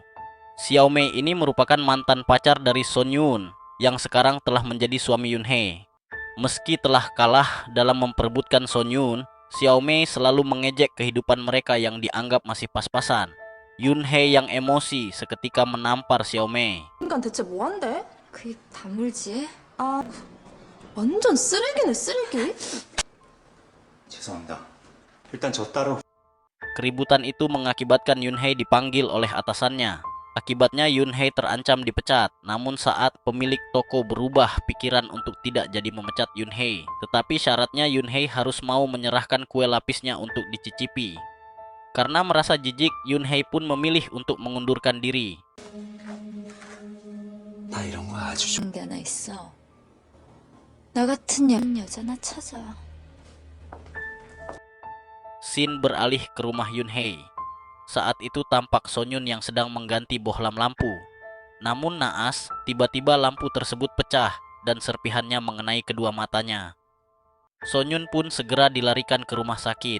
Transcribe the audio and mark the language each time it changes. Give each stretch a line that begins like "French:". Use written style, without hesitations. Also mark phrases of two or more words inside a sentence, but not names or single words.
Indonesian: Xiao Mei ini merupakan mantan pacar dari Son Yun yang sekarang telah menjadi suami Yunhei. Meski telah kalah dalam memperebutkan Son Yun, Xiao Mei selalu mengejek kehidupan mereka yang dianggap masih pas-pasan. Yunhei yang emosi seketika menampar Xiao Mei.
Korean: 인간 대체 뭐한대? 그 입 다물지? 아, 완전 쓰레기네 쓰레기. 죄송합니다. 일단 저 따로.
Indonesian: Keributan itu mengakibatkan Yunhei dipanggil oleh atasannya. Akibatnya Yunhei terancam dipecat. Namun saat pemilik toko berubah pikiran untuk tidak jadi memecat Yunhei, tetapi syaratnya Yunhei harus mau menyerahkan kue lapisnya untuk dicicipi. Karena merasa jijik, Yunhei pun memilih untuk mengundurkan diri.
Korean: 나 이런 거 아주 좋은 게 하나 있어. 나 같은 여자나 찾아.
Indonesian: Scene beralih ke rumah Yunhei. Saat itu tampak Son Yun yang sedang mengganti bohlam lampu. Namun naas, tiba-tiba lampu tersebut pecah dan serpihannya mengenai kedua matanya. Son Yun pun segera dilarikan ke rumah sakit.